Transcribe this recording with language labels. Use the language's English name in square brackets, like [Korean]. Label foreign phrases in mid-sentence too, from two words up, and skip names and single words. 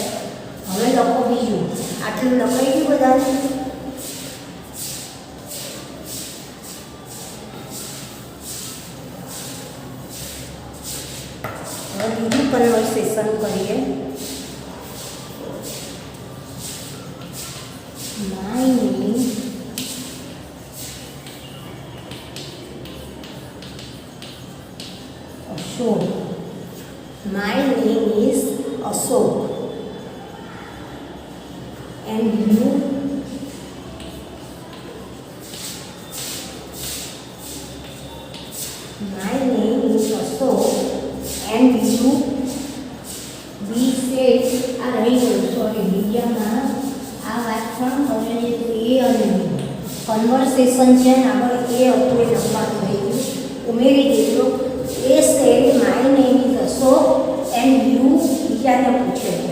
[Gujarati] હવે લખો બીજું. આટલું લખાઈ ગયું બધાને? હવે બીજું કન્વર્સેશન કરીએ. [English] my name [Gujarati] Ashok. [English] My name is Ashok. And you? My name is Ashok. And you? We say, sorry, [Gujarati] મીડિયામાં આ વાત પણ હવે એ અને કન્વર્સેશન છે ને આગળ એ હતું એ લખવાનું થઈ ગયું ઉમેરી દીધું. [English] એ said my name is Ashok and you [Gujarati] બીજાને પૂછે છે.